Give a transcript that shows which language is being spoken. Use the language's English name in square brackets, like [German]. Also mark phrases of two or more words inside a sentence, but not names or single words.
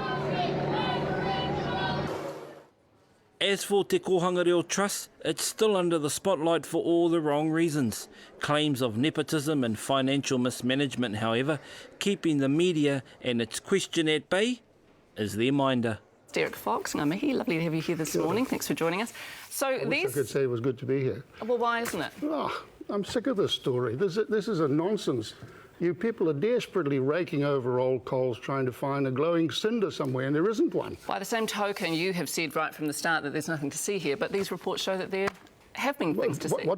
[English] As for Te Kohanga Reo Trust, it's still under the spotlight for all the wrong reasons. Claims of nepotism and financial mismanagement, however, keeping the media and its question at bay is their minder. [Māori] Derek Fox, ngā mihi, [English] lovely to have you here this morning. Thanks for joining us. So I wish I could say it was good to be here. Well, why isn't it? Oh, I'm sick of this story. This is a nonsense. You people are desperately raking over old coals trying to find a glowing cinder somewhere, and there isn't one. By the same token, you have said right from the start that there's nothing to see here, but these reports show that there have been things to see.